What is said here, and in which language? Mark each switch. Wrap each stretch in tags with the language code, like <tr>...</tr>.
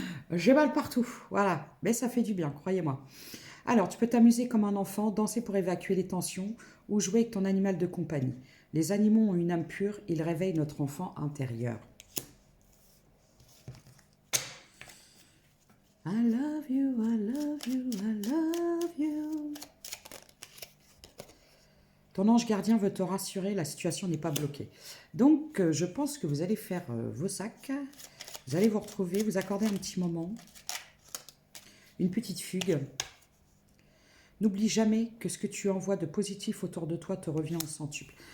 <fr>J'ai mal partout. Voilà. Mais ça fait du bien, croyez-moi. Alors, tu peux t'amuser comme un enfant, danser pour évacuer les tensions ou jouer avec ton animal de compagnie. Les animaux ont une âme pure, ils réveillent notre enfant intérieur.</fr> <en>I love you, I love you, I love you.</en> <fr>Ton ange gardien veut te rassurer, la situation n'est pas bloquée. Donc, je pense que vous allez faire vos sacs. Vous allez vous retrouver, vous accorder un petit moment. Une petite fugue. N'oublie jamais que ce que tu envoies de positif autour de toi te revient en centuple.</fr>